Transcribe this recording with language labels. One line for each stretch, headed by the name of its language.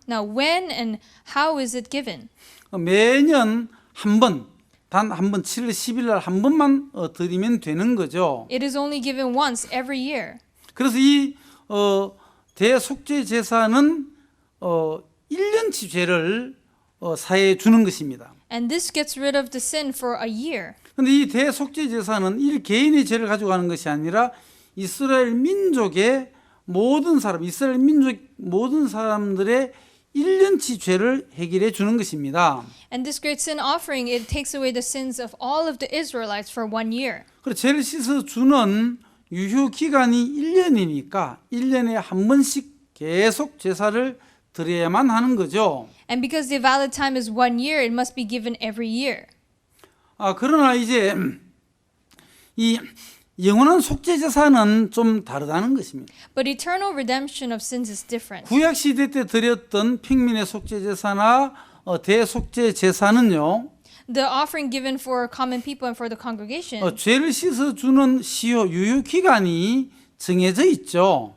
English: Now, when and how is it given?
Korean: 매년 한 번, 단 한 번 7월 10일 날 한 번만 드리면 되는 거죠.
English: It is only given once every year.
Korean: 그래서 이 대속죄 제사는 1년치 죄를 사해 주는 것입니다.
English: And this gets rid of the sin for a year.
Korean: 그런데 이 대속죄 제사는 일 개인의 죄를 가지고 가는 것이 아니라 이스라엘 민족의 모든 사람, 이스라엘 민족 모든 사람들의 1년치 죄를 해결해 주는 것입니다.
English: And this great sin offering, it takes away the sins of all of the Israelites for 1 year.
Korean: 그리고 죄를 씻어 주는 유효 기간이 1년이니까 1년에 한 번씩 계속 제사를 드려야만 하는 거죠.
English: And because the valid time is 1 year, it must be given every year.
Korean: 그러나 이제 이 영원한 속죄 제사는 좀 다르다는 것입니다.
English: But eternal redemption of sins is different.
Korean: 구약 시대 때 드렸던 평민의 속죄 제사나 대속죄 제사는요.
English: The offering given for common people and for the congregation,
Korean: 죄를 씻어 주는 시효 유효 기간이 정해져 있죠.